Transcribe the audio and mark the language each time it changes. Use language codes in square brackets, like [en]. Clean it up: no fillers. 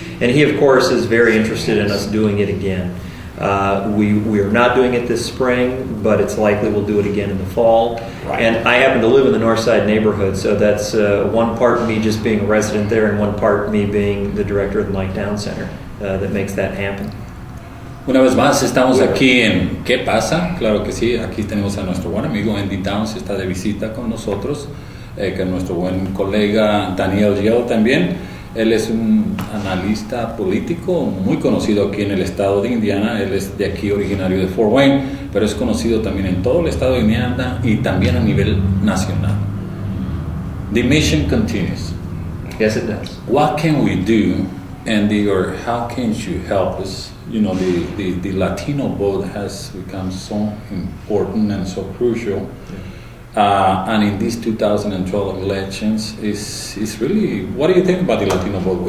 [en] And he, of course, is very interested in us doing it again. We are not doing it this spring, but it's likely we'll do it again in the fall. Right. And I happen to live in the Northside neighborhood, so that's one part me just being a resident there and one part me being the director of the Mike Downs Center that makes that happen. [es] Una vez más, estamos aquí en ¿Qué pasa? Claro que sí, aquí tenemos a nuestro buen amigo Andy Downs, está de visita con nosotros, que nuestro buen colega Daniel Yell también. Él es un analista político muy conocido aquí en el estado de Indiana. Él es de aquí, originario de Fort Wayne, pero es conocido también en todo el estado de Indiana y también a nivel nacional. [en] The mission continues. Yes, it does. What can we do, Andy, or how can you help us? You know, the Latino vote has become so important and so crucial. And in these 2012 elections, is really, what do you think about the Latino vote?